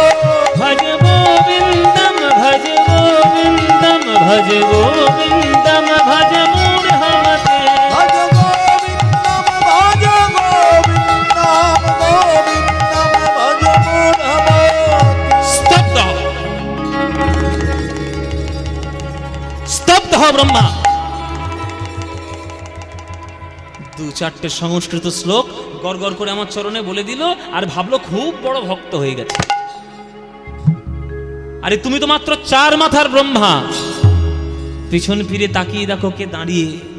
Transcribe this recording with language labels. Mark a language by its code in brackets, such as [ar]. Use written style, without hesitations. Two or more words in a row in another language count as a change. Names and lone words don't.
[sa] भज गोविन्दं भज गोविन्दं भज गोविन्दं भज मूढमते। भज गोविन्दं भज गोविन्दं गोविन्दं भज मूढमते। स्तब्ध स्तब्ध ब्रह्मा। [bn] দু চারটে সংস্কৃত শ্লোক গড় গড় করে আমার চরণে বলে দিল আর ভাবলো খুব বড় ভক্ত হয়ে গেছে। আরে তুমি তো মাত্র 4 মাথার ব্রহ্মা। পিছন ফিরে তাকিয়ে দেখো কে দাঁড়িয়ে।